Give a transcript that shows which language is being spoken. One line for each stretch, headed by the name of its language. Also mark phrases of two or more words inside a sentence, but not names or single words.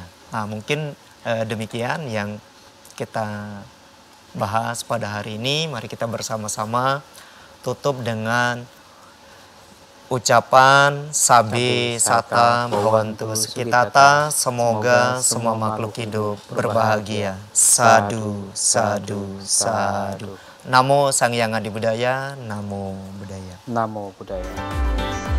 Indonesian: Nah, mungkin demikian yang kita bahas pada hari ini. Mari kita bersama-sama tutup dengan ucapan
Pali: Sabi Sata Bhavantu Sukhitata,
Indonesian: semoga semua makhluk hidup berbahagia.
Pali: Sadu, sadu, sadu. Namo Sang Hyang Adi Budaya, Namo Buddhaya. Namo Buddhaya.